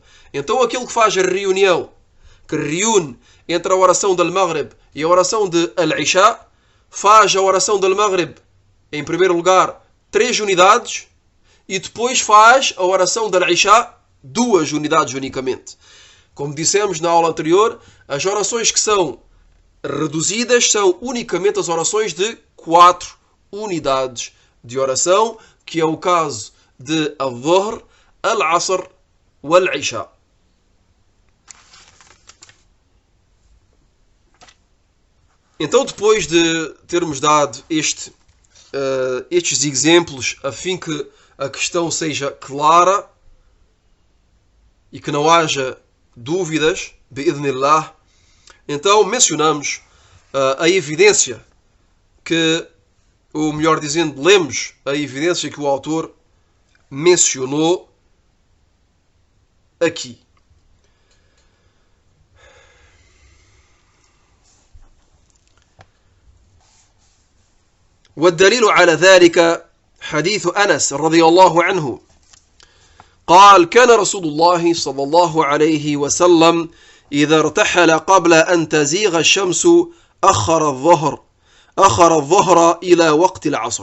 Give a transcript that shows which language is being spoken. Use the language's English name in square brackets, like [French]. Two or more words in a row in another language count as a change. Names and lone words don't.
[Portuguese] Então aquele que faz a reunião, que reúne entre a oração de al-Maghrib e a oração de al-Isha, faz a oração de al-Maghrib, em primeiro lugar, 3 unidades, e depois faz a oração de al-Isha 2 unidades unicamente. Como dissemos na aula anterior, as orações que são reduzidas são unicamente as orações de 4 unidades de oração, que é o caso de al-Dhuhr, al-Asr e al-Isha. Então, depois de termos dado estes exemplos, a fim que a questão seja clara e que não haja dúvidas, bi'idhnillah, então mencionamos a evidência que, ou melhor dizendo, lemos a evidência que o autor mencionou aqui. [Arabic] والدليل على ذلك حديث أنس رضي الله عنه قال كان رسول الله صلى الله عليه وسلم إذا ارتحل قبل أن تزيغ الشمس أخر الظهر إلى وقت العصر.